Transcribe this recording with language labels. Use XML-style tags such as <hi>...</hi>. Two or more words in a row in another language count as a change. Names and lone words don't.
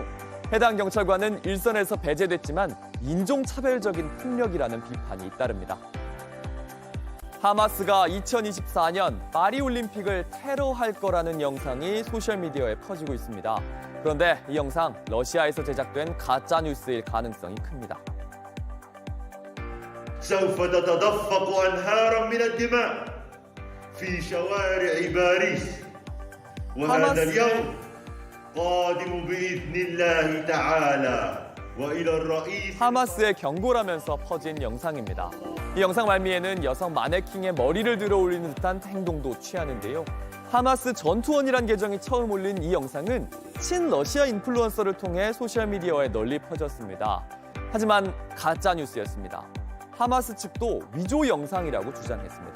<ko>해당 경찰관은 일선에서 배제됐지만 인종차별적인 폭력이라는 비판이 잇따릅니다. 하마스가 2024년 파리올림픽을 테러할 거라는 영상이 소셜미디어에 퍼지고 있습니다. 그런데 이 영상 러시아에서 제작된 가짜뉴스일 가능성이 큽니다.</ko> <ar>سوف تتدفق أنهارا من الدماء في شوارع باريس وهذا اليوم قادم بإذن الله تعالى وإلى الرئيس</ar> <ko>하마스의 경고라면서 퍼진 영상입니다. 이 영상 말미에는 여성 마네킹의 머리를 들어 올리는 듯한 행동도 취하는데요. 하마스 전투원이란 계정이 처음 올린 이 영상은 친러시아 인플루언서를 통해 소셜미디어에 널리 퍼졌습니다. 하지만 가짜 뉴스였습니다. 하마스 측도 위조 영상이라고 주장했습니다.</ko>